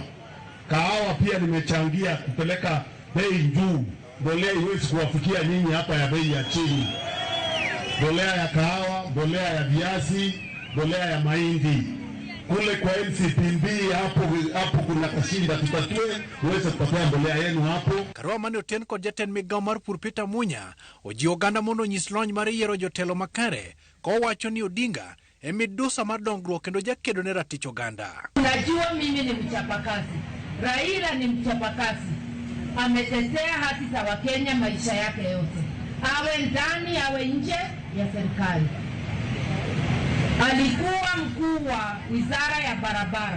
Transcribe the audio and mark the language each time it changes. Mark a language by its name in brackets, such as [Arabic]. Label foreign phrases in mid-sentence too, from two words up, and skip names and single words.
[Swahili] Kahawa pia nimechangia kupeleka bei juu. Mbolea iwezi kuwafikia nyinyi hapa ya bei ya chini. Mbolea ya kahawa, mbolea ya viazi, mbolea ya mahindi. Kule kwa MCPB hapo kuna kashinda, tutatue uweze kupata mbolea yenu hapo. [Luo (Kenya and Tanzania)] Karua mane oten kod jatend migao mar pur Peter Munya ojiwo oganda mondo onyis lony mar yiero jotelo makare kowacho ni Odinga e midusa mar dongruok kendo jakedo ne ratich oganda. [Swahili] Unajua mimi ni mchapakazi, Raila ni mchapakazi, ametetea haki za Wakenya maisha yake yote, awe ndani awe nje ya serikali. Alikuwa mkuu wa wizara ya barabara.